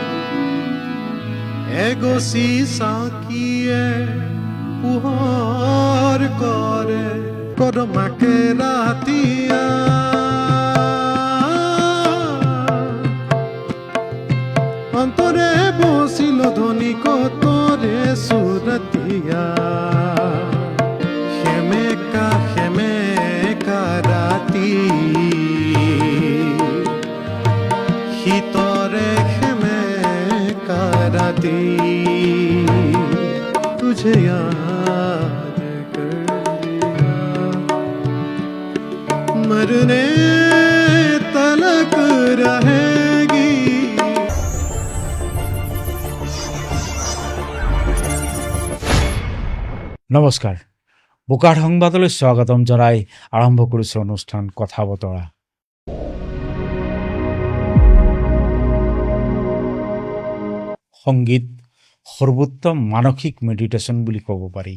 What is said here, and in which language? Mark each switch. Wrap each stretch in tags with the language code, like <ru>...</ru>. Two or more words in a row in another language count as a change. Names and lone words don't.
<as>এগছি চাকিয়ে পোহৰ কৰে কদমাকে ৰাতিয়া অন্তৰে বচিল ধ্বনি কতৰে সুৰতিয়া সেমেকা ৰাতি শীতৰে সেমেকা ৰাতি</as> <hi>तुझे याद कर लिया मरने तलक रहेगी।</hi> <as>নমস্কাৰ, বোকাৰ সংবাদলৈ স্বাগতম জনাই আৰম্ভ কৰিছে অনুষ্ঠান কথা বতৰা। সংগীত সৰ্বোত্তম মানসিক মেডিটেশ্যন বুলি ক'ব পাৰি।</as>